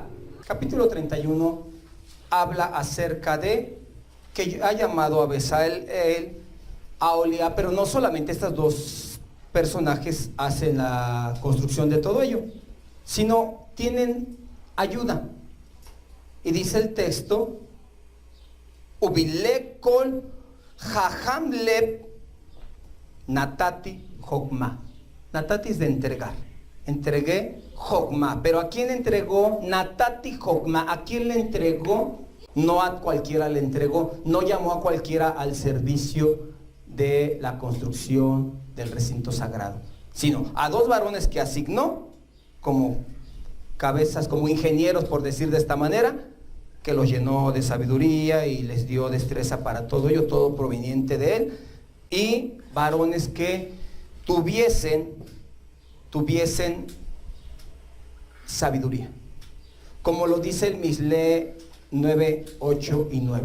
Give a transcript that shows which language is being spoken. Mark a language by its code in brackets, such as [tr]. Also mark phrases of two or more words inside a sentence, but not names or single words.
[es] Capítulo 31 habla acerca de que ha llamado a Bezalel, Aholiab, pero no solamente estos dos personajes hacen la construcción de todo ello, sino tienen ayuda. Y dice el texto, [he] ובלב כל חכם לב נתתי חכמה. [es] Natati es de entregar. Entregué jokma. Pero ¿a quién entregó? [he] נתתי חכמה. [es] ¿A quién le entregó? No a cualquiera le entregó. No llamó a cualquiera al servicio de la construcción del recinto sagrado, sino a dos varones que asignó como cabezas, como ingenieros, por decir de esta manera, que los llenó de sabiduría y les dio destreza para todo ello, todo proveniente de él, y varones que tuviesen sabiduría, como lo dice el Mishle 9, 8 y 9.